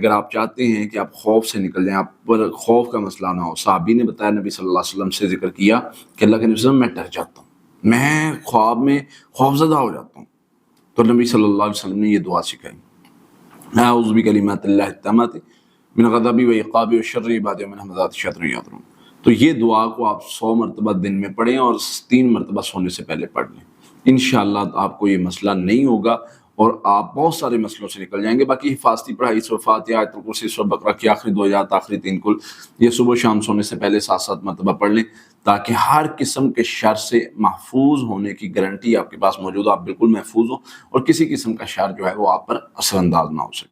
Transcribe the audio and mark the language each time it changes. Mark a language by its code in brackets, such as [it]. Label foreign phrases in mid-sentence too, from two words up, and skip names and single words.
[ur] اگر آپ چاہتے ہیں کہ آپ خوف سے نکل جائیں، آپ پر خوف کا مسئلہ نہ ہو، صحابی نے بتایا، نبی [ar] صلی اللہ علیہ وسلم [ur] سے ذکر کیا کہ اللہ کے نبی [ar] صلی اللہ علیہ وسلم [ur] میں ڈر جاتا ہوں، میں خواب میں خوفزدہ ہو جاتا ہوں، تو نبی [ar] صلی اللہ علیہ وسلم [ur] نے یہ دعا سکھائی، [ar] اعوذ بکلمات اللہ التامات من غضبی و عقابی و شر عبادی و من همزات الشیاطین یحضرون۔ [ur] تو یہ دعا کو آپ 100 مرتبہ دن میں پڑھیں اور 3 مرتبہ سونے سے پہلے پڑھ لیں، [ar] انشاءاللہ [ur] آپ کو یہ مسئلہ نہیں ہوگا اور آپ بہت سارے مسئلوں سے نکل جائیں گے۔ باقی حفاظتی پڑھائی سورہ فاتحہ، آیت الکرسی، سورہ بقرہ کی آخری 2 آیات، آخری 3 کل، یہ صبح شام سونے سے پہلے 7 مرتبہ پڑھ لیں، تاکہ ہر قسم کے شر سے محفوظ ہونے کی گارنٹی آپ کے پاس موجود ہو، آپ بالکل محفوظ ہو اور کسی قسم کا شر جو ہے وہ آپ پر اثر انداز نہ ہو سکے۔